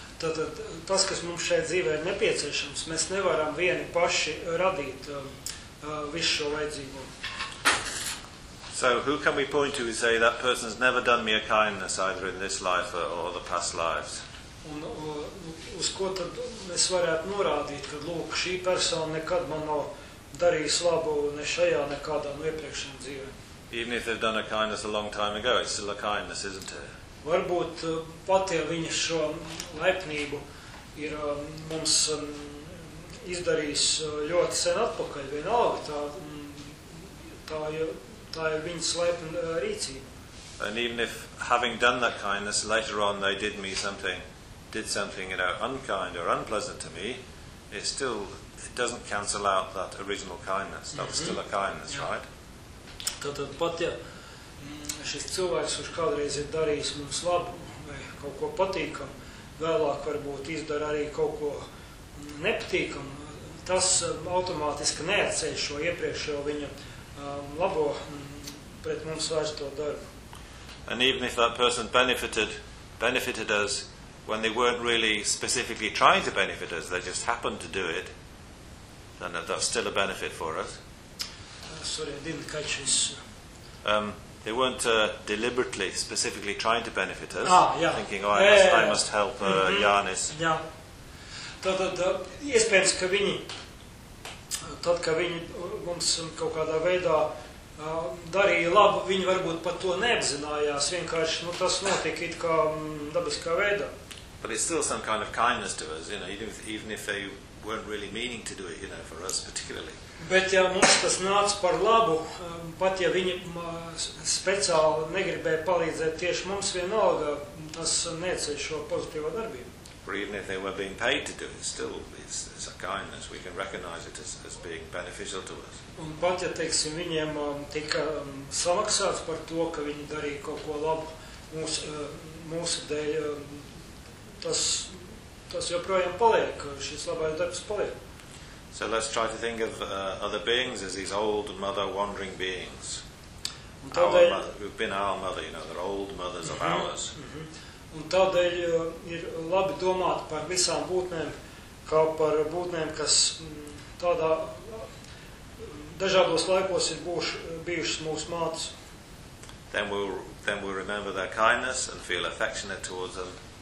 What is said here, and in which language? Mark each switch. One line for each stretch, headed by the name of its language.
Latvian: Tātad tas, kas mums šeit dzīvē ir nepieciešams, mēs nevaram vieni paši radīt visu šo vajadzību.
English: So who can we point to and say that person's never done me a kindness either in this life or the past lives?
Latvian: Un uz ko tad mēs varētu norādīt, ka lūk, šī persona nekad man nav darījis labu ne šajā, ne kādā no iepriekšējām dzīvēm.
English: Even if they've done a kindness a long time ago, it's still a kindness, isn't it?
Latvian: Varbūt pat ja viņa šo laipnību ir mums izdarījis ļoti sen atpakaļ, vienalga tā ir viņas laipna rīcība.
English: And even if having done that kindness, later on they did something, you know, unkind or unpleasant to me, it doesn't cancel out that original kindness. That was still a kindness, yeah. Right?
Latvian: Tātad pat, ja šis cilvēks, kurš kādreiz ir darījis mums labu vai kaut ko patīkam, vēlāk varbūt izdara arī kaut ko nepatīkam, tas automātiski neatceļ šo iepriekšējo viņa labo pret mums vairs to darbu.
English: And even if that person benefited us, when they weren't really specifically trying to benefit us, they just happened to do it, then that's still a benefit for us. Sorry, I didn't catch this. They weren't deliberately, specifically trying to benefit us, thinking, oh, I must help Janis.
Latvian: Tātad, iespējams, ka viņi, tad, ka viņi mums kaut kādā veidā darīja labu, viņi varbūt pat to neapzinājās, vienkārši, nu, tas notika it kā dabiskā veidā.
English: But it's still some kind of kindness to us, you know, even if they weren't really meaning to do it, you know, for us particularly.
Latvian: Bet ja mums tas nāca par labu, pat ja viņi speciāli negribēja palīdzēt tieši mums vienalga, tas neceļ šo pozitīvo darbību.
English: For even if they were being paid to do it, still it's a kindness, we can recognize it as being beneficial to us.
Latvian: Un pat ja, teiksim, viņiem tika samaksāts par to, ka viņi darīja kaut ko labu mūsu dēļ, Tas joprojām paliek, šis labais darbs paliek.
English: So let's try to think of other beings as these old mother wandering beings.
Latvian: Un tādēļ, our
English: mother, who've been our mother, you know, they're old mothers of ours.
Latvian: Un tādēļ ir labi domāt par visām būtnēm, kā par būtnēm, kas tādā dažādos laikos ir bijušas mūsu mātes.
English: Then we'll remember their kindness and feel affectionate towards them.